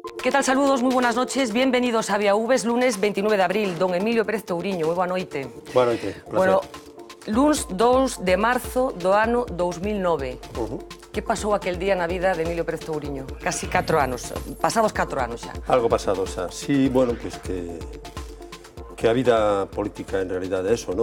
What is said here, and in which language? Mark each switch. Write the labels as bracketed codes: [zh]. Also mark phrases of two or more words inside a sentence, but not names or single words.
[es] ¿Qué tal? Saludos, muy buenas noches. Bienvenidos a Vía V, lunes 29 de abril. [gl] Don Emilio Pérez Touriño, moi boa noite. Boa noite, placer. Bueno, luns 2 de marzo do ano 2009. Que pasou aquel día na vida de Emilio Pérez Touriño? Casi 4 anos, pasados 4 anos xa. Algo pasado xa. Sí, bueno, pues que a vida política en realidade é eso, non?